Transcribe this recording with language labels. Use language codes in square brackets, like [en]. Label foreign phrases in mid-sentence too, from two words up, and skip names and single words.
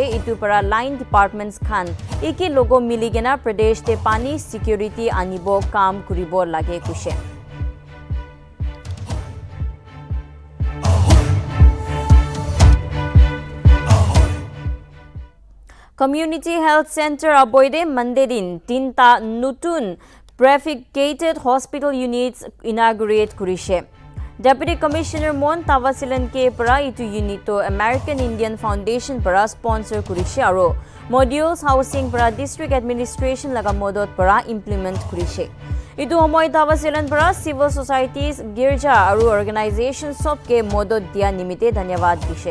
[nag] Itu para [en] line departments [nag] khan iki logo miligena Pradesh te pani security anibo kam kuribo lage kushe. Community Health Center aboide Monday tinta nutun [en] prefigured hospital units [nag] inaugurate kurishe. [en] Deputy Commissioner [nag] Mon Tavasilan ke para itu unit to American Indian Foundation para sponsor kurishe aro [en] modules housing [nag] para [en] district administration [nag] laga modot para implement kurishe. Itu homoy Tavasilan para [en] civil societies [nag] girja aro organization sob ke modot dia nimite dhanyawad dishe.